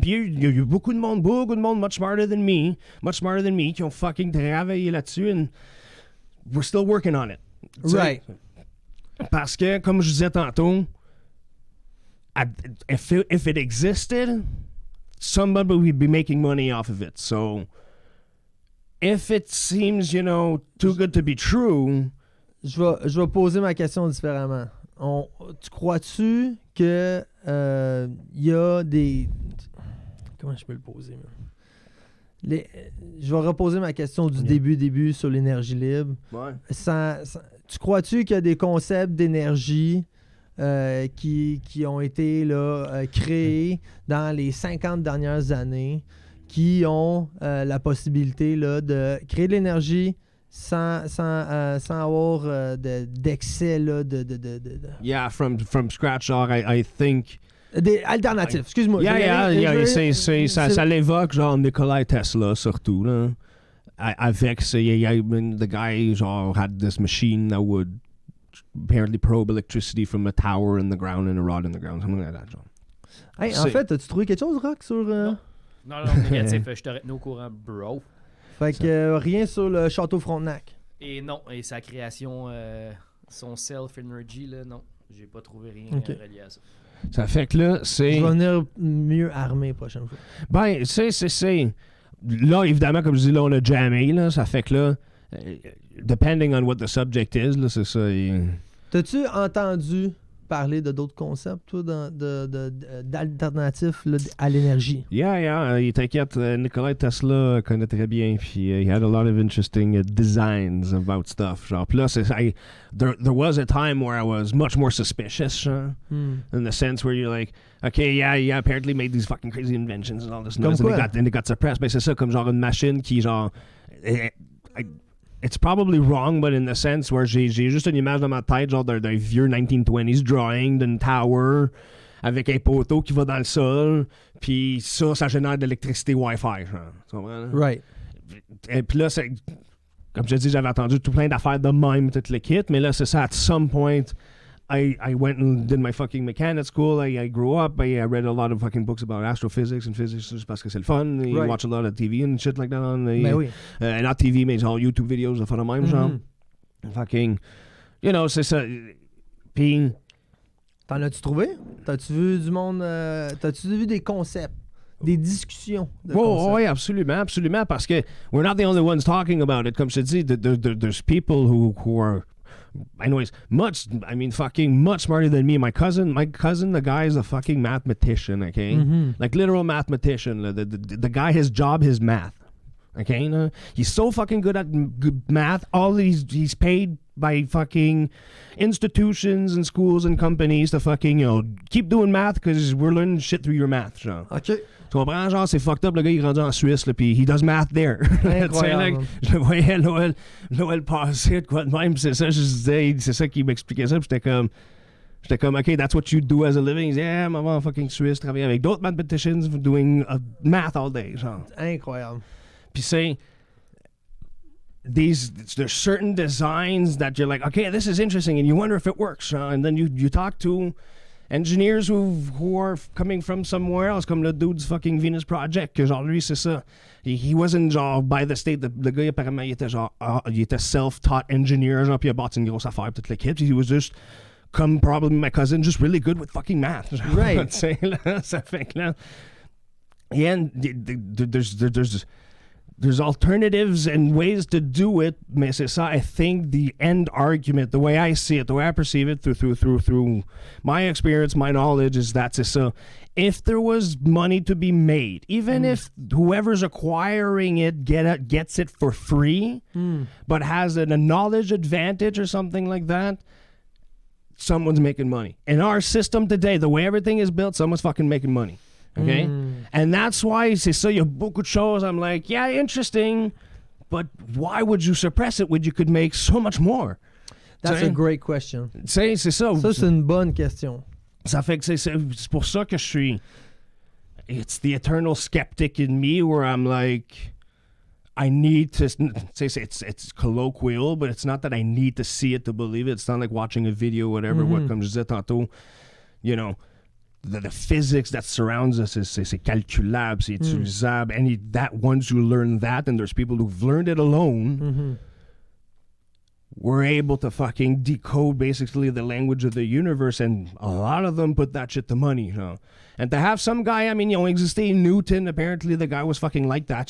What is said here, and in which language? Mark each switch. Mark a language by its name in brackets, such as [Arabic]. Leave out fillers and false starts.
[French] Puis il y a beaucoup de monde, [English] much smarter than me, [French] qui ont fucking travaillé là-dessus, [English] and we're still working on it. Right. [French] Parce que, comme je disais tantôt, [English] if it existed, somebody would be making money off of it. So... if it seems, too good to be true... [French] Je vais poser ma question différemment. Tu crois-tu que y a des... Comment je peux le poser? Je vais reposer ma question du début sur l'énergie libre. Ouais. Tu crois-tu qu'il y a des concepts d'énergie qui ont été là, créés dans les 50 dernières années qui ont la possibilité là, de créer de l'énergie sans avoir d'excès là, de... [English] Yeah, from scratch, genre, I think... [French] Des alternatives, excuse-moi. Ça l'évoque, genre, Nikola Tesla, surtout, là. Avec, [English] the guy, genre, had this machine that would apparently probe electricity from a tower in the ground and a rod in the ground, something like that, genre. [French] Hey, en fait, as-tu trouvé quelque chose, Rock, sur... Non, négatif, je te retenu au courant, bro. Fait que rien sur le château Frontenac. Et non, et sa création, son self-energy, là, non. J'ai pas trouvé rien relié à ça. Ça fait que là, c'est... Je vais venir mieux armé la prochaine fois. Ben, c'est... Là, évidemment, comme je dis, là, on a jammé, là. Ça fait que là, [English] depending on what the subject is, [French] là, c'est ça. T'as-tu entendu parler de d'autres concepts, toi, d'alternatifs à l'énergie? [English] Yeah, [French] t'inquiète, Nikola Tesla connaît très bien, puis [English] he had a lot of interesting designs about stuff. Genre, plus, there was a time where I was much more suspicious, in the sense where you're like, okay, yeah, apparently made these fucking crazy inventions and all this noise, and it got suppressed. [French] Ben, c'est ça, comme genre une machine qui, genre... [English] It's probably wrong, but in the sense where [French] j'ai juste une image dans ma tête, genre d'un vieux [English] 1920s drawing [French] d'une tower avec un poteau qui va dans le sol, puis ça génère de l'électricité Wi-Fi. Genre, tu comprends? [English] Right. [French] Et puis là, comme je dis, j'avais entendu tout plein d'affaires de même, tout le kit, mais là, c'est ça, [English] at some point, I went and did my fucking mechanic school. I grew up. I read a lot of fucking books about astrophysics and physics just [French] parce que c'est le fun. [English] You watch a lot of TV and shit like that on the... [French] Ben oui. [English] Not TV, [French] mais genre YouTube videos de fun de même, genre. Fucking... c'est ça. Puis... T'en as-tu trouvé? T'as-tu vu du monde... T'as-tu vu des concepts? Des discussions de concepts? Oui, absolument, parce que [English] we're not the only ones talking about it. Comme je te dis, there's people who are... Anyways, much smarter than me. My cousin, the guy is a fucking mathematician, okay? Mm-hmm. Like literal mathematician. The guy, his job, his math. Okay? He's so fucking good at math. He's paid by fucking institutions and schools and companies to fucking, keep doing math because we're learning shit through your math, genre. OK. [French] Tu comprends? Genre, c'est fucked up. Le gars, il est rendu en Suisse, là, puis [English] he does math there. [French] Incroyable. Je le voyais Noël passé, quoi de même. C'est ça, je disais, c'est ça qui m'expliquait ça. Puis j'étais comme, OK, [English] that's what you do as a living. He said, yeah, [French] maman en fucking Suisse, travailler avec d'autres [English] mathematicians doing math all day. [French] Genre. Incroyable. Puis c'est... [English] There's certain designs that you're like, okay, this is interesting, and you wonder if it works. And then you talk to engineers who are coming from somewhere else, [French] comme le dude du fucking Venus Project, que genre lui c'est ça. [English] He wasn't genre by the state. Le gars apparemment il était genre il était self-taught engineer, genre puis il a bâti une grosse affaire toute l'équipe. He was just comme probably my cousin, just really good with fucking math. [French] Genre, [English] right. [French] Ça fait que là, [English] yeah, there's alternatives and ways to do it, [French] mais c'est ça, [English] I think the end argument, the way I see it, the way I perceive it through my experience, my knowledge, is that [French] c'est ça. [English] If there was money to be made, even if whoever's acquiring it gets it for free, but has a knowledge advantage or something like that, someone's making money. In our system today, the way everything is built, someone's fucking making money. Okay? And that's why [French] c'est ça, il y a beaucoup de choses. [English] I'm like, yeah, interesting, but why would you suppress it when you could make so much more? That's a great question. [French] C'est ça. Ça, c'est une bonne question. Ça fait que c'est pour ça que je suis... [English] It's the eternal skeptic in me where I'm like, I need to... It's colloquial, but it's not that I need to see it to believe it. It's not like watching a video or whatever. [French] Comme je disais tantôt, [English] the physics that surrounds us [French] c'est calculable, c'est utilisable. [English] Once you learn that, and there's people who've learned it alone, we're able to fucking decode basically the language of the universe, and a lot of them put that shit to money. And to have some guy, I mean, existé Newton, apparently the guy was fucking like that.